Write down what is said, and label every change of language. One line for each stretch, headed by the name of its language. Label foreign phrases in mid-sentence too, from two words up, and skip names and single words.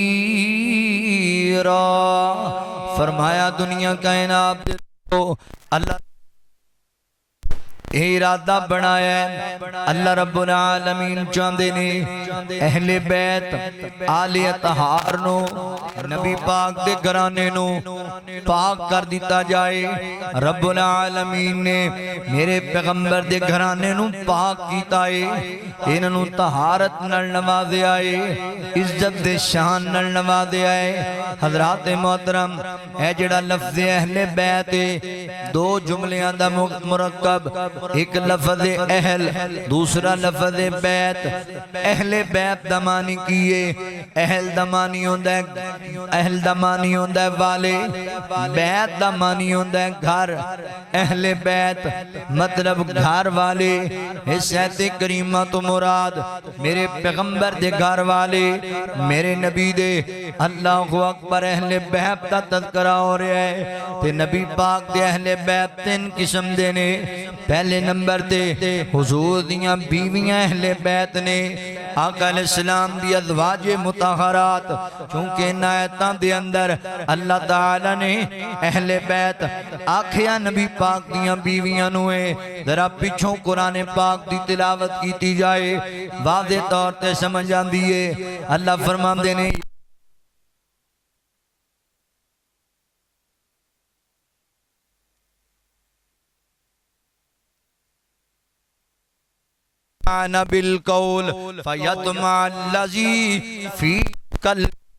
Punjabi: فرمایا دنیا کائنات کو اللہ ارادہ بنایا ہے۔ اللہ رب العالمین چاہندے نے اہل بیت آل اطہار نو نبی پاک دے گھرانے نو پاک کر دیتا جائے۔ رب العالمین نے میرے پیغمبر دے گھرانے نو پاک کیتا ہے، انہاں نو طہارت نال نوازیا ہے، عزت دے شان نال نوازیا ہے۔ حضرات محترم اے جڑا لفظ اہل بیت دو جملیاں دا مرکب، ایک لفظ اہل دوسرا لفظ بیت۔ اہل بیت دا معنی کیے، اہل دا معنی ہوندہ ہے، اہل دا معنی ہوندہ ہے والے، بیت دا معنی ہوندہ ہے گھر۔ اہل بیت مطلب گھر والے۔ اس آیت کریمہ تو مراد میرے پیغمبر دے گھر والے، میرے نبی دے۔
Arabic: اللہ اکبر،
Punjabi: اہل بیت دا تذکرہ ہو رہا ہے تے نبی پاک دے اہل بیت تین قسم دے نے۔ پہلے نمبر تے حضور دیاں بیویاں اہل بیت نے، آقا
Arabic: علیہ السلام
Punjabi: دی ازواج مطہرات۔ چونکہ ان آیتاں دے اندر اللہ تعالیٰ نے اہل بیت آکھیا نبی پاک دیاں بیویاں نوے، ذرا پیچھوں قرآن پاک دی تلاوت کیتی جائے واضح طور تے سمجھ آندی ہے۔ اللہ فرماندے نے
Arabic: بالقول فیطمع الذی فی قلبہ